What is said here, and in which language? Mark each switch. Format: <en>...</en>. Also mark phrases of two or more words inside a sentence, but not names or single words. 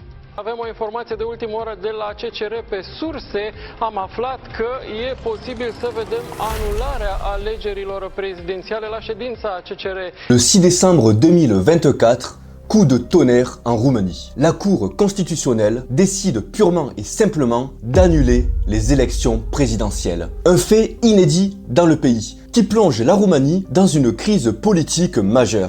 <ro>Avem o informație de ultimă oră de la CCR pe surse. Am aflat că e posibil să vedem anularea alegerilor prezidențiale la ședința CCR.</ro> <fr>Le 6 décembre 2024, coup de tonnerre en Roumanie. La Cour constitutionnelle décide purement et simplement d'annuler les élections présidentielles. Un fait inédit dans le pays, qui plonge la Roumanie dans une crise politique majeure.</fr>